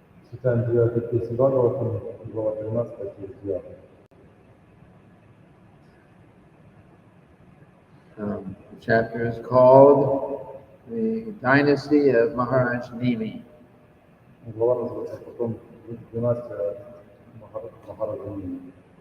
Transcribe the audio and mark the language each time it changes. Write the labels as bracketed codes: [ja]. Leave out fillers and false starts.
[ru] Читаем 9 песнь Бхагаватам, глава 13, стих 9. [en] The chapter is called The Dynasty of Maharaja Nimi. [ru] Глава называется потом «Династия Махараджа Ними».